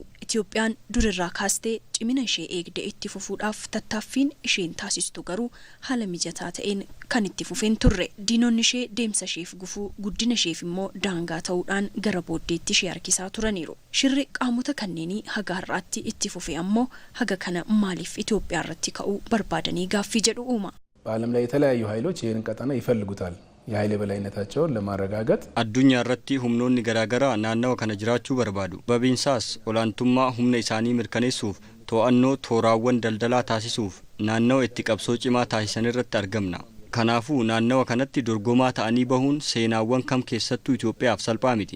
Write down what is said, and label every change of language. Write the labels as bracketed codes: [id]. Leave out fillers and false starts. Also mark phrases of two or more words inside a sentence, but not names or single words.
[om] Itoophiyaan durirraa kaastee cimina ishee eegdee itti fufuudhaaf tattaaffiin isheen taasistu garuu haala mijataa ta'een kan itti fufeen turre. Diinonni ishee deemsa isheef gufuu, guddina isheef immoo daangaa ta'uudhaan gara booddeetti ishee harkisaa turaniiru. Shirri qaamota kanneenii haga har'aatti itti fufee ammoo haga kana maaliif Itoophiyaa irratti ka'uu barbaadanii gaaffii jedhu uuma. [am] በዓለም ላይ የተለያዩ ኃይሎች ይህን ቀጠና ይፈልጉታል የኃይል የበላይነታቸውን ለማረጋገጥ [om] አዱኛ irratti humnoonni garaagaraa naannawa kana jiraachuu barbaadu. Babiinsaas olaantummaa humna isaanii mirkaneessuuf to'annoo tooraawwan daldalaa taasisuuf naannawa itti qabsoo cimaa taasisan irratti argamna. Kanaafuu naannawa kanatti dorgomaa ta'anii bahuun seenaawwan kam keessattuu Itoophiyaaf salphaa miti.